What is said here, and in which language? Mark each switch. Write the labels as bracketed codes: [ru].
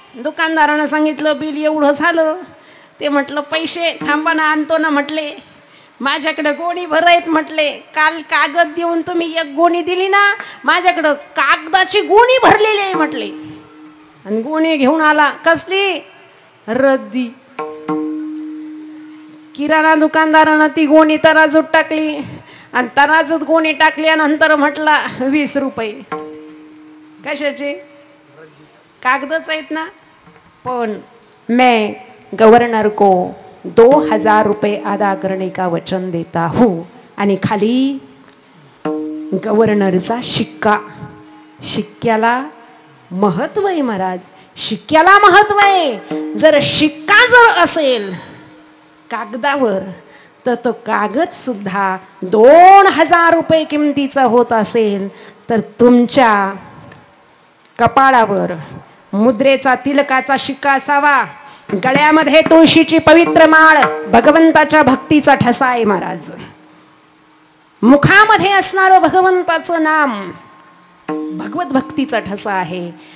[mr] दुकानदारानं सांगितलं बिल एवढं झालं. ते म्हटलं पैसे थांबा ना, आणतो ना म्हटले, माझ्याकडे गोणी भर आहेत म्हटले, काल कागद देऊन तुम्ही एक गोणी दिली ना, माझ्याकडं कागदाची गोणी भरलेली आहे म्हटले. आणि गोणी घेऊन आला, कसली, रद्दी. किराणा दुकानदारानं ती गोणी तराजूत टाकली आणि तराजूत गोणी टाकल्यानंतर म्हटला 20 रुपये. कशाचे, कागदच आहेत ना. पण [hi] मैं गवर्नर को 2000 रुपये अदा करने का वचन देता हूँ. [mr] आणि खाली गवर्नरचा शिक्का. शिक्क्याला महत्व आहे महाराज, शिक्क्याला महत्व आहे. जर शिक्का जर असेल कागदावर तर तो कागद सुद्धा 2000 रुपये किमतीचा होत असेल, तर तुमच्या कपाळावर मुद्रेचा तिलकाचा शिक्का असावा, गळ्यामध्ये तुळशीची पवित्र माळ, भगवंताच्या भक्तीचा ठसा आहे महाराज, मुखामध्ये असणारं भगवंताचं नाम, भगवत भक्तीचा ठसा आहे.